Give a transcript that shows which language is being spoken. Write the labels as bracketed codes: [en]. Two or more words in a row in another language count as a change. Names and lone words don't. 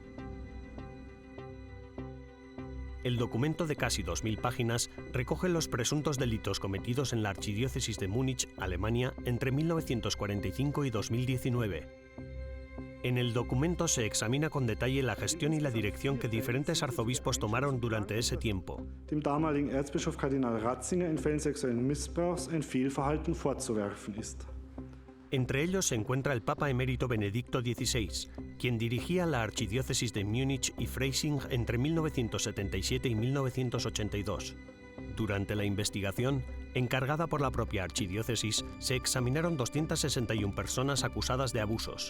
[es] El documento de casi 2000 páginas recoge los presuntos delitos cometidos en la Archidiócesis de Múnich, Alemania, entre 1945 y 2019. En el documento se examina con detalle la gestión y la dirección que diferentes arzobispos tomaron durante ese tiempo. [de] Dem damaligen Erzbischof Kardinal Ratzinger in Fällen sexuellen Missbrauchs ein Fehlverhalten vorzuwerfen ist. [es] Entre ellos se encuentra el Papa emérito Benedicto XVI, quien dirigía la archidiócesis de Múnich y Freising entre 1977 y 1982. Durante la investigación, encargada por la propia archidiócesis, se examinaron 261 personas acusadas de abusos.